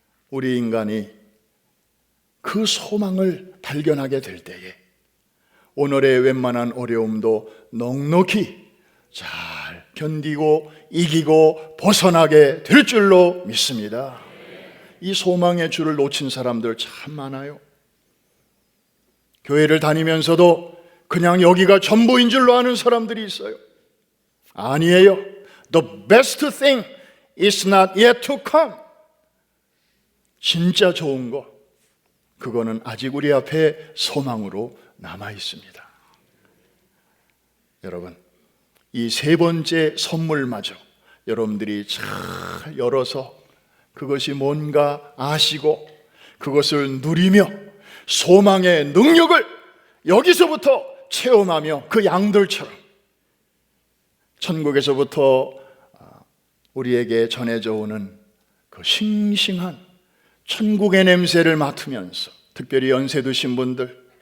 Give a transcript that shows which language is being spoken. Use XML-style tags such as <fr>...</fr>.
<ko>우리 인간이 그 소망을 발견하게 될 때에 오늘의 웬만한 어려움도 넉넉히 잘 견디고 이기고 벗어나게 될 줄로 믿습니다. 이 소망의 줄을 놓친 사람들 참 많아요. 교회를 다니면서도 그냥 여기가 전부인 줄로 아는 사람들이 있어요. 아니에요.</ko> <en>The best thing is not yet to come.</en> <ko>진짜 좋은 거, 그거는 아직 우리 앞에 소망으로 남아 있습니다. 여러분, 이 세 번째 선물마저 여러분들이 잘 열어서 그것이 뭔가 아시고 그것을 누리며 소망의 능력을 여기서부터 체험하며 그 양들처럼 천국에서부터 우리에게 전해져 오는 그 싱싱한 천국의 냄새를 맡으면서, 특별히 연세 드신 분들,</ko>